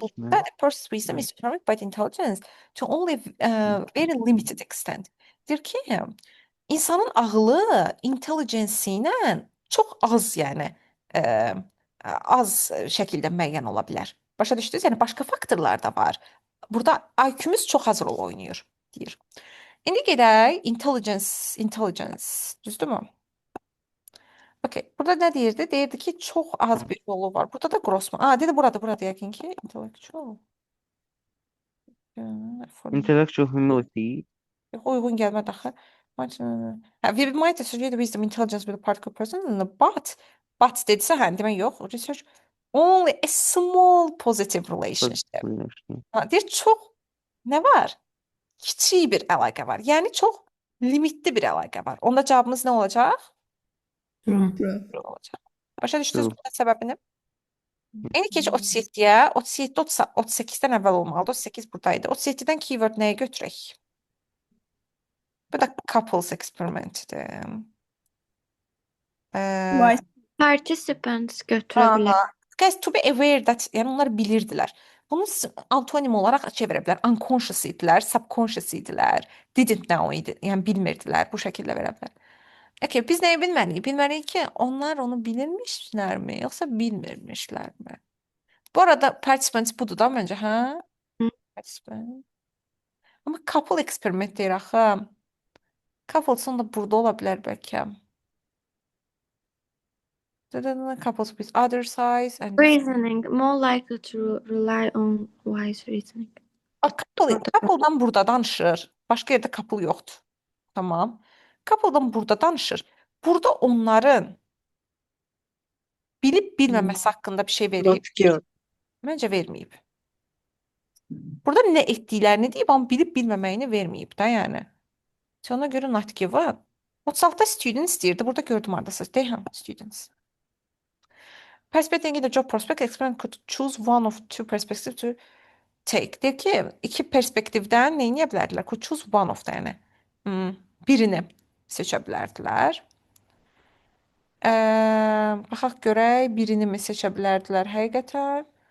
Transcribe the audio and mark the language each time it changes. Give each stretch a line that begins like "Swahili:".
English: buldu that a person's wisdom is determined by the intelligence to only very limited extent.
Azerbaijani: Deyir ki, insanın ağlı intelligence ilə çox az, yəni az şəkildə müəyyən ola bilər. Başa düşdünüz? Yəni başqa faktorlar da var. Burada IQ-muz çox az rol oynayır, deyir. İndi gedək intelligence, düzdürmü? Okay. Burada nə deyirdi? Deyirdi ki, çox az bir rolu var. Burada da Grossman. Dedi burada yəqin ki, intellectual.
English: Intellectual humility.
Azerbaijani: Uyğun gəlmədi axı.
English: We might associate wisdom intelligence with a particular person, but
Azerbaijani: dedisə, hə, demək yox.
English: Research only a small positive relationship.
Azerbaijani: Deyir, çox nə var? Kiçik bir əlaqə var. Yəni çox limitli bir əlaqə var. Onda cavabımız nə olacaq?
English: True.
Azerbaijani: Olacaq. Başa düşdünüz
English: True.
Azerbaijani: bunun səbəbini? İndi keç 37-yə. 37 38-dən əvvəl olmalıdır. 38 buradaydı. 37-dən keyword nəyə götürək? Bu da couples experimentidir.
English: Why?
Azerbaijani: Participants götürə bilər.
English: Guys, to be aware that,
Azerbaijani: yəni onlar bilirdilər. Bunu antonim olaraq çevirə bilər. Unconscious idilər, subconscious idilər,
English: didn't know
Azerbaijani: idi. Yəni bilmirdilər. Bu şəkildə verə bilər. Okay, biz nəyi bilməliyik? Bilməliyik ki, onlar onu bilirmişlərmi, yoxsa bilmirmişlərmi? Bu arada participants budur da məncə, hə? Hı. Participant. Amma couple experiment deyir axı. Couples da burada ola bilər bəlkə.
English: Couples with other size and Reasoning more likely to rely on wise reasoning.
Azerbaijani: Couple'dan burada danışır. Başqa yerdə couple yoxdur. Tamam. Couple'dan burada danışır. Burada onların bilib bilməməsi haqqında bir şey verib.
English: Not given.
Azerbaijani: Məncə verməyib. Burada nə etdiklərini deyib, amma bilib bilməməyini verməyib də, yəni. Ona görə
English: not given.
Azerbaijani: 36-da students deyirdi. Burada gördüm haradasınız. Deyəm, students.
English: Perspective in the job prospect experiment could choose one of two perspectives to take.
Azerbaijani: Deyir ki, iki perspektivdən nə edə bilərdilər?
English: Could choose one of
Azerbaijani: da, yəni. Birini seçə bilərdilər. Baxaq görək, birini mi seçə bilərdilər həqiqətən?